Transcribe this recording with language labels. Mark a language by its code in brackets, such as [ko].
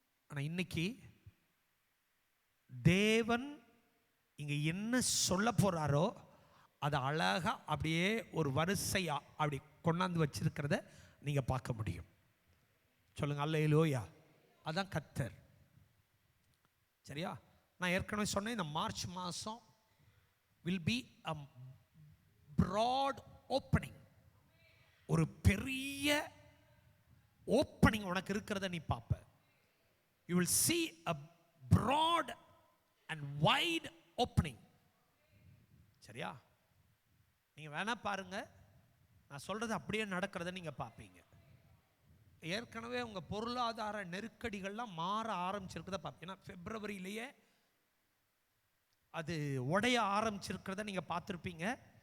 [ta] ஆனால் இன்னைக்கு தேவன் இங்கே என்ன சொல்ல போகிறாரோ அதை அழகாக அப்படியே ஒரு வரிசையாக அப்படி கொண்டாந்து வச்சிருக்கிறத நீங்கள் பார்க்க முடியும். சொல்லுங்க அல்லேலூயா. அதான் கர்த்தர். சரியா? நான் ஏற்கனவே சொன்னேன், இந்த மார்ச் மாதம் [en] will be a broad opening. [ta] ஒரு பெரிய ஓப்பனிங் உனக்கு இருக்கிறத நீ பார்ப்ப. [en] You will see a broad and wide opening. [ta] சரியா? நீங்க வேணா பாருங்க, நான் சொல்றது அப்படியே நடக்கிறத நீங்க பார்ப்பீங்க. ஏற்கனவே உங்க பொருளாதார நெருக்கடிகள்லாம் மாற ஆரம்பிச்சிருக்கிறத பார்ப்பீங்க. ஏன்னா பிப்ரவரியிலேயே அது உடைய ஆரம்பிச்சிருக்கிறத நீங்க பார்த்துருப்பீங்க.